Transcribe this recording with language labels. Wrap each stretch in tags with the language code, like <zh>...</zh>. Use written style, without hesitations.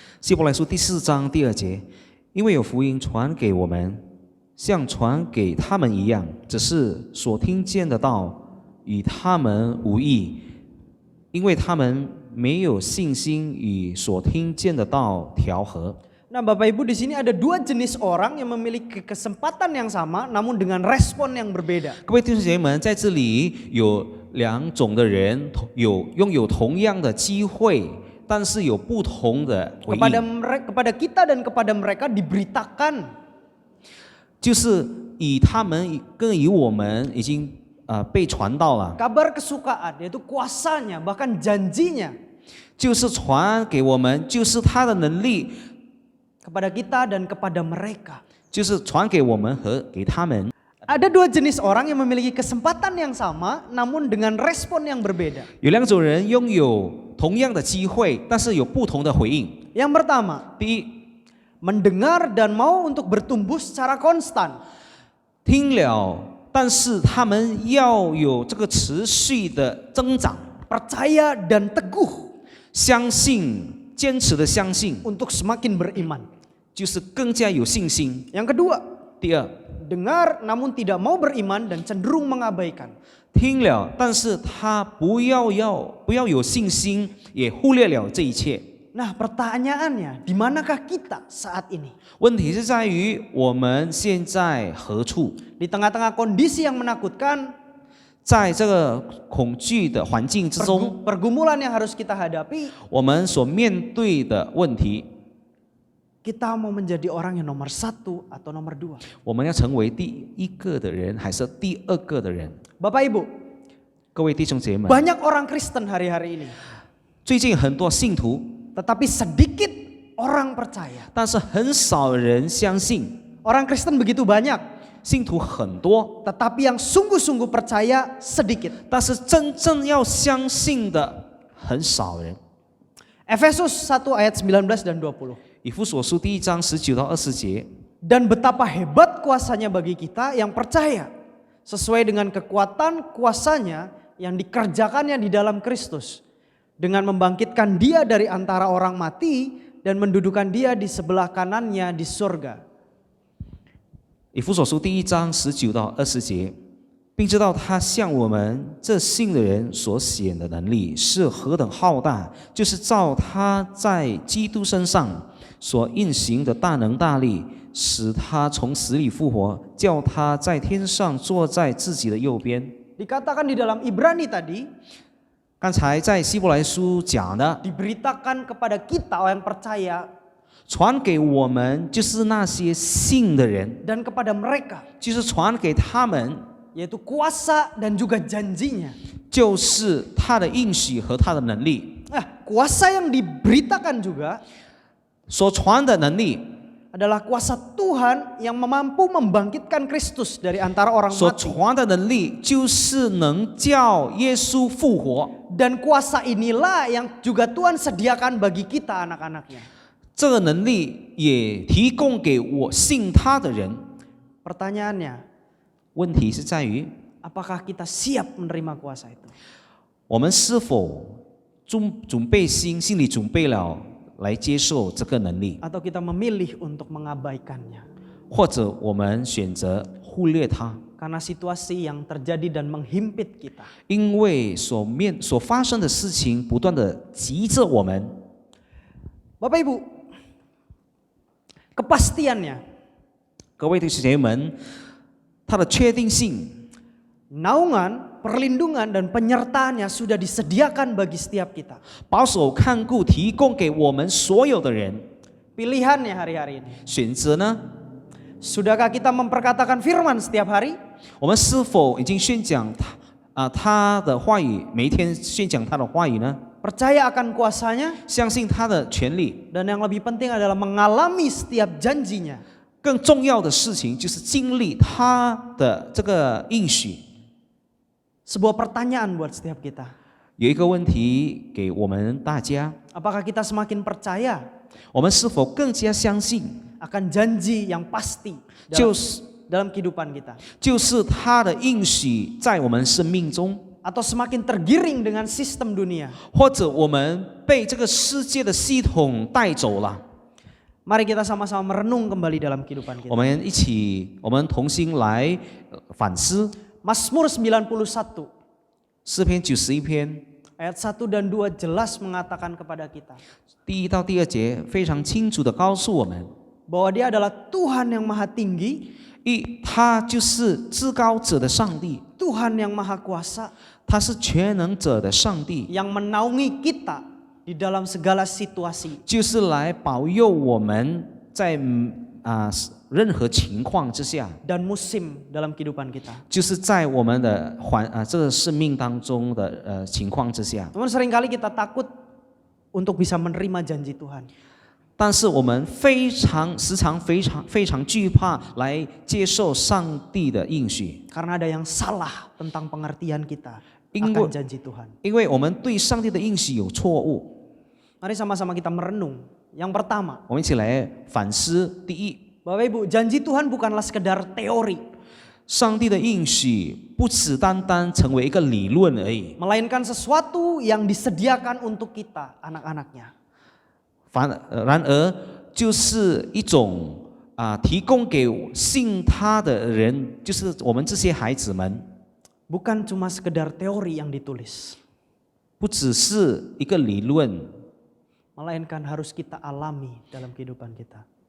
<zh>希伯来书第4章第2节，因为有福音传给我们，像传给他们一样，只是所听见的道与他们无异，因为他们没有信心与所听见的道调和。</zh> <id>Nah, Bapak Ibu, di sini ada dua jenis orang yang memiliki kesempatan yang sama namun dengan respon yang berbeda.</id> <zh>各位弟兄姐妹们，在这里有两种的人拥有同样的机会，但是有不同的回应，</zh> <id>kepada kita dan kepada mereka diberitakan</id> <zh>就是以他们跟以我们已经被传到了，</zh> <id>kabar kesukaan, yaitu kuasanya, bahkan janjinya</id> <zh>就是传给我们，就是他的能力，</zh> <id>kepada kita dan kepada mereka.</id> <zh>就是传给我们和给他们。</zh> <id>Ada dua jenis orang yang memiliki kesempatan yang sama, namun dengan respon yang berbeda.</id> <zh>有两种人拥有同样的机会，但是有不同的回应。</zh> <id>Yang pertama,</id> <zh>第一，</zh> <id>mendengar dan mau untuk bertumbuh secara konstan.</id> <zh>听了，但是他们要有这个持续的增长，</zh> <id>Percaya dan teguh</id> <zh>相信，坚持的相信，</zh> <id>untuk semakin beriman.</id> <zh>就是更加有信心。</zh> <id>Yang kedua,</id> <zh>第二，</zh> <id>dengar namun tidak mau beriman dan cenderung mengabaikan.</id> <zh>听了，但是他不要有信心，也忽略了这一切。</zh> <id>Nah, pertanyaannya, di manakah kita saat ini?</id> <zh>问题是在于我们现在何处？</zh> <id>Di tengah-tengah kondisi yang menakutkan,</id> <zh>在这个恐惧的环境之中，</zh> <id>pergumulan yang harus kita hadapi,</id> <zh>我们所面对的问题，</zh> <id>kita mau menjadi orang yang nomor 1 atau nomor 2?</id> <zh>我们要成为第一个的人，还是第二个的人？</zh> <id>Bapak Ibu,</id> <zh>各位弟兄姐妹们，</zh> <id>banyak orang Kristen hari-hari ini,</id> <zh>最近很多信徒，</zh> <id>tetapi sedikit orang percaya.</id> <zh>但是很少人相信。</zh> <id>Orang Kristen begitu banyak,</id> <zh>信徒很多，</zh> <id>tetapi yang sungguh-sungguh percaya sedikit.</id> <zh>但是真正要相信的很少人。</zh> <id>Efesus 1 ayat 19 dan 20.</id> <zh>以弗所书第1章19到20节，</zh> <id>Dan betapa hebat kuasanya bagi kita yang percaya, sesuai dengan kekuatan kuasanya yang dikerjakannya di dalam Kristus, dengan membangkitkan dia dari antara orang mati dan mendudukan dia di sebelah kanannya di surga.</id> <zh>以弗所书第1章19到20节，并知道他向我们这信的人所显的能力是何等浩大，就是照他在基督身上所运行的大能大力，使他从死里复活，叫他在天上坐在自己的右边。</zh> <id>Dikatakan di dalam Ibrani tadi,</id> <zh>刚才在希伯来书讲的，</zh> <id>diberitakan kepada kita orang percaya</id> <zh>传给我们就是那些信的人，</zh> <id>dan kepada mereka,</id> <zh>就是传给他们，</zh> <id>yaitu kuasa dan juga janjinya.</id> <zh>就是他的应许和他的能力。</zh> <id>Nah, kuasa yang diberitakan juga</id> <zh>所传的能力，</zh> <id>adalah kuasa Tuhan yang mampu membangkitkan Kristus dari antara orang</id> <zh>所</zh> <id>mati.</id> <zh>传的能力就是能叫耶稣复活。</zh> <id>Dan kuasa inilah yang juga Tuhan sediakan bagi kita anak-anaknya.</id> <zh>这个能力也提供给我信他的人。</zh> <id>Pertanyaannya,</id> <zh>问题是在于，</zh> <id>apakah kita siap menerima kuasa itu?</id> <zh>我们是否准备心里准备了来接受这个能力，</zh> <id>Atau kita memilih untuk mengabaikannya?</id> <zh>或者我们选择忽略它？</zh> <id>Karena situasi yang terjadi dan menghimpit kita.</id> <zh>因为所发生的事情不断的急着我们。</zh> <id>Bapak Ibu, kepastiannya,</id> <zh>各位弟兄姐妹们，它的确定性，</zh> <id>naungan, perlindungan dan penyertaannya sudah disediakan bagi setiap kita.</id> <zh>保守看顾提供给我们所有的人。</zh> <id>Pilihannya hari-hari ini.</id> <zh>选择呢？</zh> <id>Sudahkah kita memperkatakan firman setiap hari?</id> <zh>我们是否已经宣讲他的话语，每一天宣讲他的话语呢？</zh> <id>Percaya akan kuasanya,</id> <zh>相信他的权利。</zh> <id>dan yang lebih penting adalah mengalami setiap janjinya.</id> <zh>更重要的事情就是经历他的这个应许。</zh> <id>Sebuah pertanyaan buat setiap kita.</id> <zh>有一个问题给我们大家：</zh> <id>Apakah kita semakin percaya</id> <zh>我们是否更加相信，</zh> <id>akan janji yang pasti</id> <zh>就</zh> <id>dalam,</id> <zh>是</zh> <id>dalam kehidupan kita?</id> <zh>就是他的应许在我们生命中，</zh> <id>Atau semakin tergiring dengan sistem dunia?</id> <zh>或者我们被这个世界的系统带走了？</zh> <id>Mari kita sama-sama merenung kembali dalam kehidupan</id> <zh>我</zh> <id>kita.</id> <zh>们一起，我们同心来反思</zh> <id>Mazmur 91</id> <zh>诗篇91篇</zh> <id>ayat 1 dan 2 jelas mengatakan kepada kita</id> <zh>第1到第2节，非常清楚的告诉我们，</zh> <id>bahwa Dia adalah Tuhan yang maha tinggi,</id> <zh>他就是至高者的上帝，</zh> <id>Tuhan yang Maha Kuasa</id> <zh>他是全能者的上帝，</zh> <id>yang menaungi kita di dalam segala situasi.</id> <zh>就是来保佑我们在任何情况之下，</zh> <id>Dan musim dalam kehidupan kita.</id> <zh>就是在我们的这个生命当中的情况之下。</zh> <id>Namun seringkali kita takut untuk bisa menerima janji Tuhan.</id> <zh>但是我们时常非常惧怕来接受上帝的应许，</zh> <id>Karena ada yang salah tentang pengertian kita Ingin akan janji Tuhan.</id> <zh>因为我们对上帝的应许有错误。</zh> <id>Mari sama-sama kita merenung. Yang pertama,</id> <zh>我们一起来反思。第一，</zh> <id>Bapak Ibu, janji Tuhan bukanlah sekedar teori,</id> <zh>上帝的应许不只单单成为一个理论而已，</zh> <id>melainkan sesuatu yang disediakan untuk kita, anak-anaknya.</id> <zh>然而就是一种提供给信他的人，就是我们这些孩子们，</zh> <id>Bukan cuma sekedar teori yang ditulis,</id> <zh>不只是一个理论，</zh> <id>melainkan harus kita alami dalam kehidupan kita.</id>